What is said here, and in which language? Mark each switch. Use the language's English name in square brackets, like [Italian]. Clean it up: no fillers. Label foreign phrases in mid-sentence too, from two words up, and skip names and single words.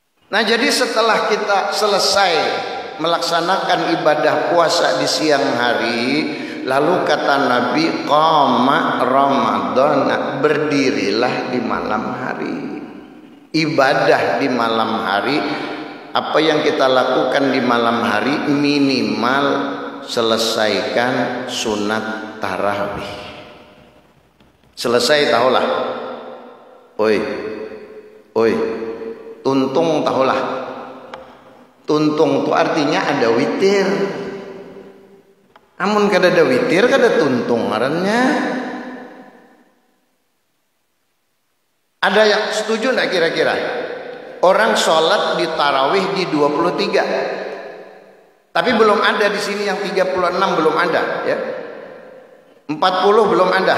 [Indonesian] Nah, jadi setelah kita selesai melaksanakan ibadah puasa di siang hari, lalu kata Nabi, qama Ramadan, berdirilah di malam hari. Ibadah di malam hari, apa yang kita lakukan di malam hari, minimal selesaikan sunat tarawih. [Banjar] Selesai tahulah. Oi, tuntung tahulah. [Indonesian] Tuntung itu artinya ada witir. [Banjar] Amun kada ada witir, kada tuntung ngarannya. [Indonesian] Ada yang setuju enggak kira-kira? Orang sholat di tarawih di 23. Tapi belum ada di sini yang 36, belum ada ya. 40 belum ada.